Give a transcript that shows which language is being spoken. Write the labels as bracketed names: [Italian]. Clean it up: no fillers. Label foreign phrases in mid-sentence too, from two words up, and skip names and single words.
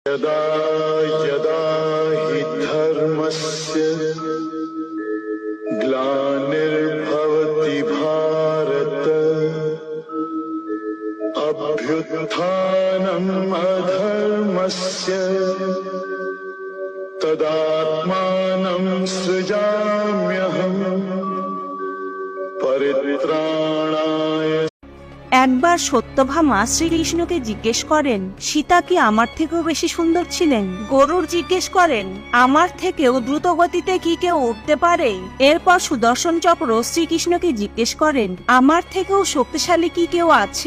[Sanskrit] यदा यदा हि धर्मस्य ग्लानिर्भवति भारत अभ्युत्थानम् अधर्मस्य तदात्मानं सृजाम्यहम् परित्राणाय। [Bangla] একবার সত্যভামা শ্রীকৃষ্ণকে জিজ্ঞেস করেন, সীতা কি আমার থেকেও বেশি সুন্দর ছিলেন? গরুড় জিজ্ঞেস করেন, আমার থেকেও দ্রুত গতিতে কি কেউ উঠতে পারে? এরপর সুদর্শন চক্র শ্রীকৃষ্ণকে জিজ্ঞেস করেন, আমার থেকেও শক্তিশালী কি কেউ আছে?